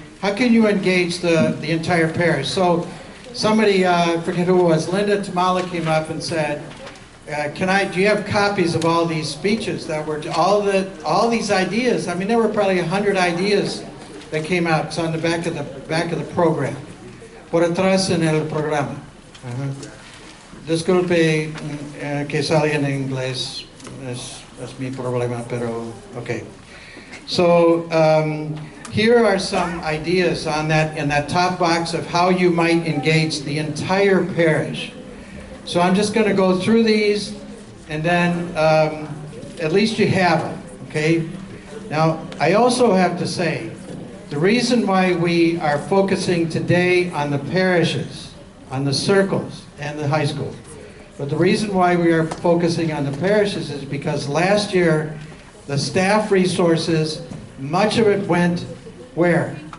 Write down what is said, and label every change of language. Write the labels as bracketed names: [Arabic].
[English] How can you engage the entire parish? So somebody, I forget who it was, Linda Tamala came up and said, do you have copies of all these speeches that were, all these ideas? I mean, there were probably 100 ideas that came out. It's on the back of the program. [Spanish] Por atrás en el programa. Disculpe que salga en inglés, es mi problema, [English] pero okay. So here are some ideas in that top box of how you might engage the entire parish. So I'm just going to go through these, and then at least you have them, okay? Now, I also have to say, the reason why we are focusing today on the parishes, on the circles, and the high school, but the reason why we are focusing on the parishes is because last year, the staff resources, much of it went where?